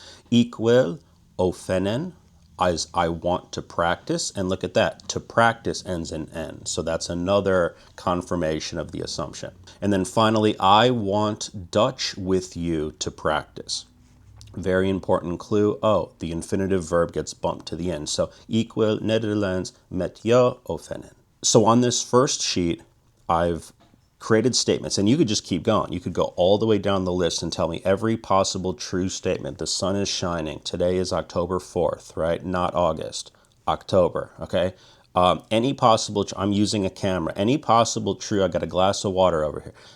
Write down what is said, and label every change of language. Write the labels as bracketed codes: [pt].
[nl] Ik wil oefenen, [en] as I want to practice, and look at that, to practice ends in N. So that's another confirmation of the assumption. And then finally, I want Dutch with you to practice. Very important clue. Oh, the infinitive verb gets bumped to the end. [nl] So, ik wil Nederlands met jou oefenen. [en] So on this first sheet, I've created statements, and you could just keep going. You could go all the way down the list and tell me every possible true statement. The sun is shining. Today is October 4th, right? Not August. October, okay? Any possible, I'm using a camera. Any possible true, I got a glass of water over here.